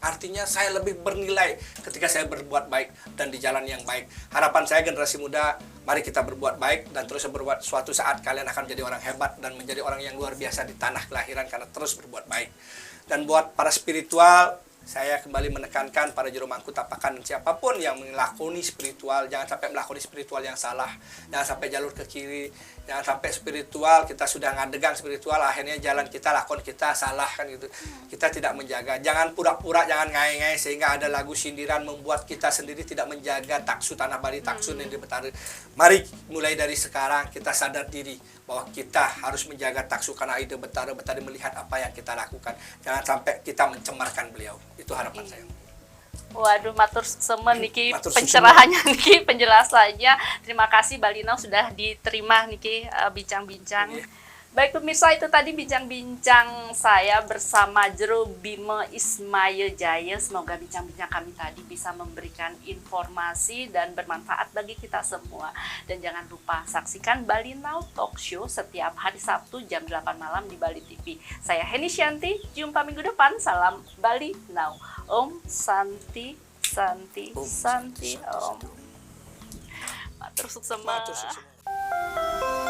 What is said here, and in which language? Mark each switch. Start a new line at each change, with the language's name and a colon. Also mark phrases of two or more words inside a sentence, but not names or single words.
Indonesian: Artinya saya lebih bernilai ketika saya berbuat baik dan di jalan yang baik. Harapan saya generasi muda, mari kita berbuat baik dan terus berbuat. Suatu saat kalian akan menjadi orang hebat dan menjadi orang yang luar biasa di tanah kelahiran karena terus berbuat baik. Dan buat para spiritual, Saya kembali menekankan para juru mangku tapakan siapapun yang melakoni spiritual, jangan sampai melakoni spiritual yang salah, jangan sampai jalur ke kiri, jangan sampai spiritual kita sudah ngadegang spiritual akhirnya jalan kita lakon kita salah kan gitu. Kita tidak menjaga, jangan pura-pura, jangan ngai-ngai sehingga ada lagu sindiran membuat kita sendiri tidak menjaga taksu tanah Bali, taksu yang di Betara. Mari mulai dari sekarang kita sadar diri bahwa kita harus menjaga taksu karena ide Betara melihat apa yang kita lakukan. Jangan sampai kita mencemarkan beliau. Itu harapan saya. Waduh,
Balinese: matur semen niki Matur
Indonesian: pencerahannya niki, penjelasannya. Terima kasih Balinau sudah diterima niki bincang-bincang. Iya. Baik pemirsa, itu tadi bincang-bincang saya bersama Jero Bima Ismail Jaya. Semoga bincang-bincang kami tadi bisa memberikan informasi dan bermanfaat bagi kita semua. Dan jangan lupa saksikan Balinau Talk Show setiap hari Sabtu jam 8 malam di Bali TV. Saya Heni Shanti, jumpa minggu depan. Salam Bali Now.
Sanskrit: Om Santi, Santi, Santi, Om.
Balinese: Matur suksema. Matur suksema.